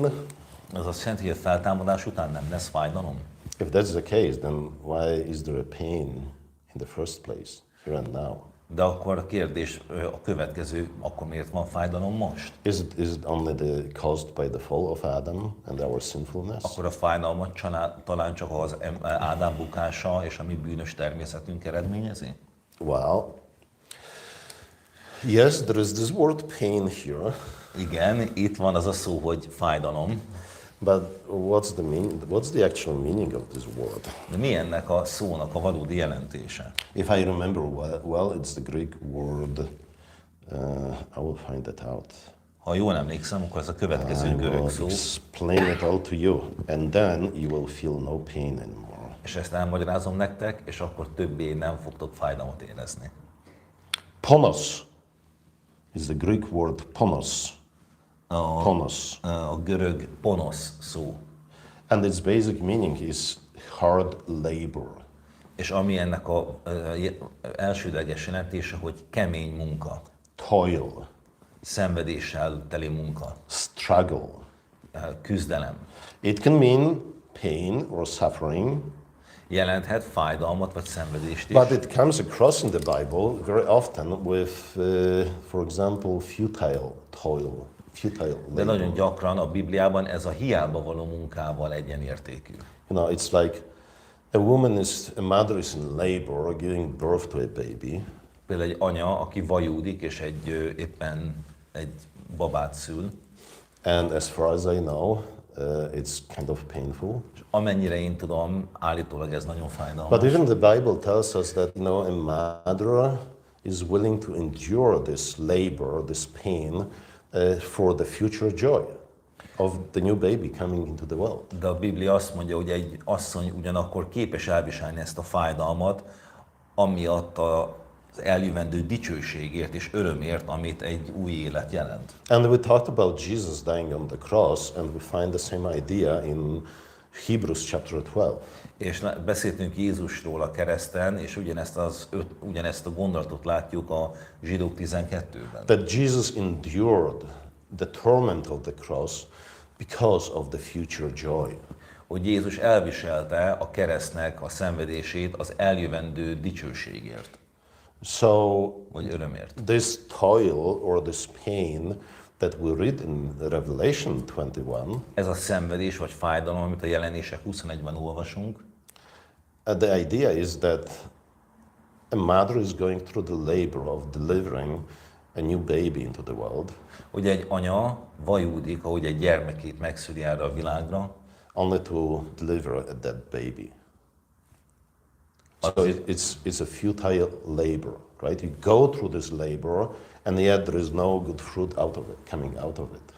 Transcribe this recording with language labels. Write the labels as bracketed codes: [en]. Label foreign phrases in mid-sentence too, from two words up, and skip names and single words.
[hu] Az azt jelenti, hogy a feltámadás után nem lesz fájdalom? [en] If that's the case, then why is there a pain in the first place, here and now? [hu] De akkor a kérdés a következő, akkor miért van fájdalom most? [en] Is it only caused by the fall of Adam and our sinfulness? [hu] Akkor a fájdalmat talán csak az Ádám bukása és a mi bűnös természetünk eredményezi? [en] Well, yes, there is this word pain here. [hu] Igen, itt van az a szó, hogy fájdalom. [en] But what's the actual meaning of this word? [hu] De mi ennek a szónak a valódi jelentése? [en] If I remember well, it's the Greek word. I will find that out. [hu] Ha jól emlékszem, akkor ez a következő [en] I will [hu] görög szó. [en] explain it all to you, and then you will feel no pain anymore. [hu] És ezt elmagyarázom nektek, és akkor többé nem fogtok fájdalmat érezni. [en] Ponos is the Greek word ponos. Ponos. [hu] A görög ponosz szó. [en] And its basic meaning is hard labor. [hu] És ami ennek a elsődleges jelentése, hogy kemény munka, [en] Toil, [hu] szenvedéssel teli munka, [en] struggle. [hu] küzdelem. [en] It can mean pain or suffering, [hu] Jelenthet fájdalmat vagy szenvedést is. [en] but it comes across in the Bible very often with, for example, futile toil, futile [hu] De nagyon [en] labor. [hu] gyakran a Bibliában ez a hiába való munkával egyenértékű. [en] You know, it's like a mother is in labor, giving birth to a baby, [hu] Például egy anya, aki vajúdik és éppen egy babát szül, [en] and as far as I know, it's kind of painful. [hu] és amennyire én tudom, állítólag ez nagyon [en] But [hu] fájdalmas. [en] even the Bible tells us that, a mother is willing to endure this labor, this pain, for the future joy of the new baby coming into the world. [hu] De a Biblia azt mondja, hogy egy asszony ugyanakkor képes elviselni ezt a fájdalmat, amiatt az eljövendő dicsőségért és örömért, amit egy új élet jelent. [en] And we talked about Jesus dying on the cross, and we find the same idea in Hebrews chapter 12. [hu] És beszéltünk Jézusról a kereszten, és ugyanezt a gondolatot látjuk a Zsidók 12-ben. [en] That Jesus endured the torment of the cross because of the future joy. [hu] Hogy Jézus elviselte a keresztnek a szenvedését az eljövendő dicsőségért, [en] So [hu] vagy örömért. [en] this toil or this pain that we read in Revelation 21, [hu] Ez a szenvedés vagy fájdalom, amit a Jelenések 21-ben olvasunk, [en] the idea is that a mother is going through the labor of delivering a new baby into the world, [hu] hogy egy anya vajúdik, ahogy egy gyermekét megszüli erre a világra, [en] only to deliver a dead baby. So it's a futile labor, right? You go through this labor, and yet there is no good fruit coming out of it.